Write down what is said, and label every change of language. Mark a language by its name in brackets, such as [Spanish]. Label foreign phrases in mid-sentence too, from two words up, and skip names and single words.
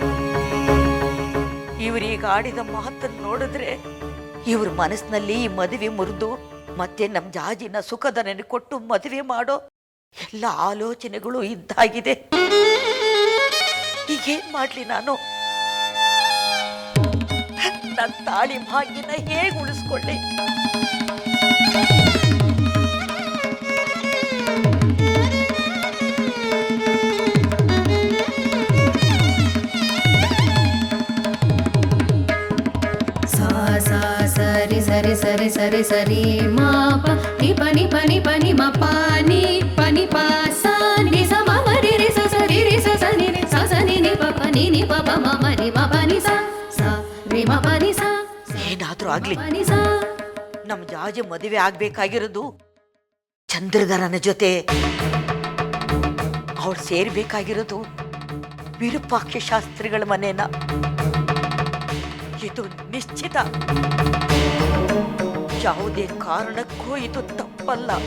[Kannada] ಇವ್ರೀಗ ಆಡಿದ ಮಾತನ್ನು ನೋಡಿದ್ರೆ ಇವ್ರ ಮನಸ್ಸಿನಲ್ಲಿ ಈ ಮದುವೆ ಮುರಿದು ಮತ್ತೆ ನಮ್ಮ ಜಾಜಿನ ಸುಖದ ನೆನಕೊಟ್ಟು ಮದುವೆ ಮಾಡೋ ಎಲ್ಲ ಆಲೋಚನೆಗಳು ಇದ್ದಾಗಿದೆ. ಈಗೇನ್ ಮಾಡ್ಲಿ ನಾನು? ನನ್ನ ತಾಳಿ ಭಾಗ್ಯನ ಹೇಗೆ ಉಳಿಸ್ಕೊಳ್ಳಿ? ಸರಿ ಸರಿ ಸರಿ ಸರಿ ಸರಿ ಮಾ ನಿ ಪನಿ ಪನಿ ಪನಿ ಮ ಪಾನಿ ಪನಿ ಪಾ ಸಾ ನಿ ಸ ಮ ಮ ರಿ ರಿ ಸ ಸ ರಿ ರಿ ಸ ಸ ನಿ ರಿ ಸ ಸ ನಿ ನಿ ಪ ಪ ನಿ ನಿ ಪ ಪ ಮ ಮ ರಿ ಮ ಪ ನಿ ಸ ಸ ರಿ ಮ ಪ ನಿ ಸ ಏನಾದ್ರೂ ಆಗ್ಲಿ, ಪ ನಿ ಸ. ನಮ್ ಜಾಜಿ ಮದುವೆ ಆಗ್ಬೇಕಾಗಿರೋದು ಚಂದ್ರಧರನ ಜೊತೆ. ಅವಳು ಸೇರ್ಬೇಕಾಗಿರೋದು ವಿರೂಪಾಕ್ಷ ಶಾಸ್ತ್ರಿಗಳ ಮನೇನ. ಇದು ನಿಶ್ಚಿತ. ಯಾವುದೇ ಕಾರಣಕ್ಕೂ ಇದು ತಪ್ಪಲ್ಲ.